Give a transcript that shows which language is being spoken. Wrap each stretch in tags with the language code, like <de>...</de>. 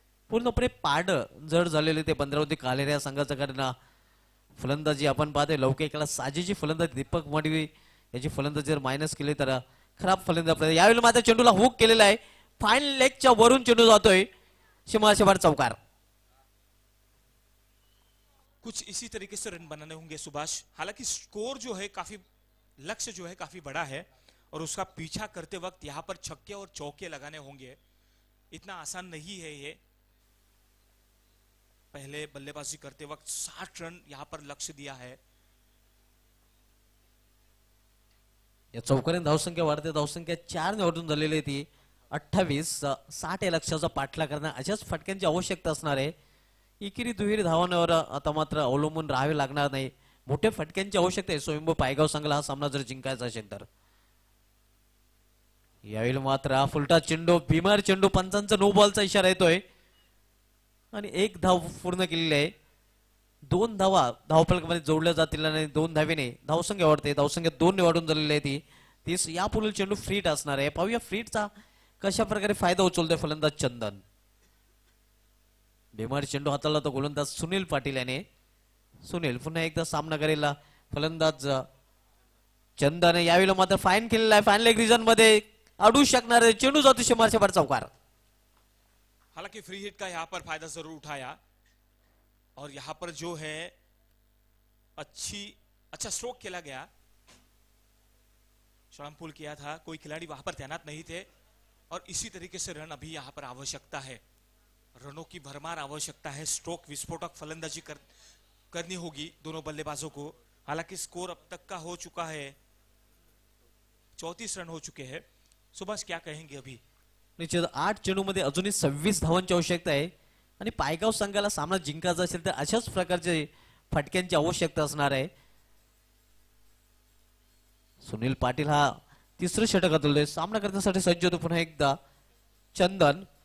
<mr>पूर्णपणे पाड जड झालेले ते भद्रावती कालेर या संघाचं. कारण फलंदाजी आपण पाहतोय लौकिकाला साजेची फलंदाजी दीपक मडवी याची फलंदाजी जर मायनस केली तर खराब फलंदाजी. यावेळी मात्र चेंडूला हुक केलेला आहे. फाईन लेगच्या वरून चेंडू जातोय सीमाशेबार चौकार.</mr> <hi>कुछ इसी तरीके से रन बनाने होंगे सुभाष. हालांकि स्कोर जो है काफी लक्ष्य जो है काफी बड़ा है और उसका पीछा करते वक्त यहाँ पर छक्के और चौके लगाने होंगे. इतना आसान नहीं है ये. पहले बल्लेबाजी करते वक्त 60 रन यहाँ पर लक्ष्य दिया है.</hi> <mr>या चौकाने धावसंख्या वाढते. धावसंख्या 4 ने वाढून झालेली आहे ती 28. 60 या लक्ष्याचा पाठला करणं अशाच फटक्यांची आवश्यकता असणार आहे. एकेरी दुहेरी धावांवर आता मात्र अवलंबून राहावे लागणार नाही. मोठ्या फटक्यांची आवश्यकता आहे स्वयंभू पायगाव संघाला हा सामना जर जिंकायचा असेल तर. यावेळी मात्र फुलटा चेंडू बिमार चेंडू पंचांचा नो बॉलचा इशारा येतोय आणि 1 धाव पूर्ण केलेली आहे. 2 धावा धावफलकामध्ये जोडल्या जातील आणि 2 धावेने धावसंख्या वाढते. धावसंख्या 2 ने वाढून झालेली आहे ती 30. यापुढील चेंडू फ्रीट असणार आहे. पाहूया फ्रीटचा कशा प्रकारे फायदा उचलतोय फलंदाज चंदन. बिमार चेंडू हाताळला तो गोलंदाज सुनील पाटील याने. सुनील पुन्हा एकदा सामना करेला फलंदाज चंदन. यावेळी मात्र फाईन केलेला आहे. फाईन लेग रिजन मध्ये अडू शकणार आहे. चेंडू जातो सीमाशेबार चौकार.</mr> <hi>हालांकि फ्री हिट का यहाँ पर फायदा जरूर उठाया और यहाँ पर जो है अच्छा स्ट्रोक खेला गया. शॉर्ट पुल किया था. कोई खिलाड़ी वहां पर तैनात नहीं थे और इसी तरीके से रन अभी यहाँ पर आवश्यकता है. रनों की भरमार आवश्यकता है. स्ट्रोक विस्फोटक फलंदाजी करनी होगी दोनों बल्लेबाजों को. हालांकि स्कोर अब तक का हो चुका है 34 रन हो चुके हैं. सुभाष क्या कहेंगे अभी.</hi> <mr>निश्चित 8 चेंडू मध्ये अजूनही 26 धावांची आवश्यकता आहे आणि पायगाव संघाला सामना जिंकायचा असेल तर अशाच प्रकारचे फटक्यांची आवश्यकता असणार आहे. सुनील पाटील हा तिसरं षटक हातवलंय. सामना करण्यासाठी सज्ज होतो पुन्हा एकदा चंदन.</mr>